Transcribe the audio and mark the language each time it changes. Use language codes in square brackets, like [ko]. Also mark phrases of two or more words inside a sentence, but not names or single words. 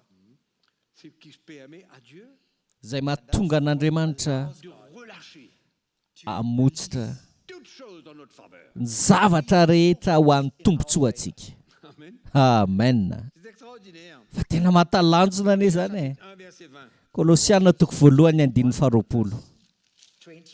[fr] C'est qui permet à Dieu [mg] izay mahatonga an'Andriamanitra [fr] de relâcher [mg] hamotsitra [fr] toutes choses dans notre faveur. [mg] ny zavatra rehetra ho an'ny tombontsoa antsika. [fr] Amen. [mg] Amen. [fr] C'est extraordinaire. [mg] Fa tena mahatalanjona ane zany e. [fr] 1 verset 20. [mg] Kolosiana toko voalohany andininy faharoapolo.